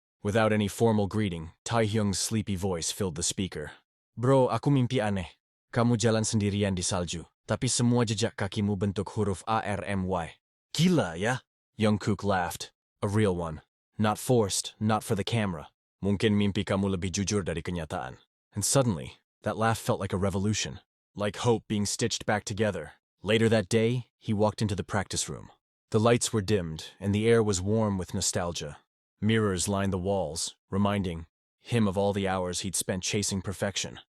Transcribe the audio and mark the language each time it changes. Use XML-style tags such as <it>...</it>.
<en>Without any formal greeting, Taehyung's sleepy voice filled the speaker.</en> <id>"Bro, aku mimpi aneh. Kamu jalan sendirian di salju, tapi semua jejak kakimu bentuk huruf ARMY. Gila ya?"</id> <en>Jungkook laughed. A real one. Not forced, not for the camera.</en> <id>Mungkin mimpi kamu lebih jujur dari kenyataan.</id> <en>And suddenly, that laugh felt like a revolution. Like hope being stitched back together. Later that day, he walked into the practice room. The lights were dimmed, and the air was warm with nostalgia. Mirrors lined the walls, reminding him of all the hours he'd spent chasing perfection.</en>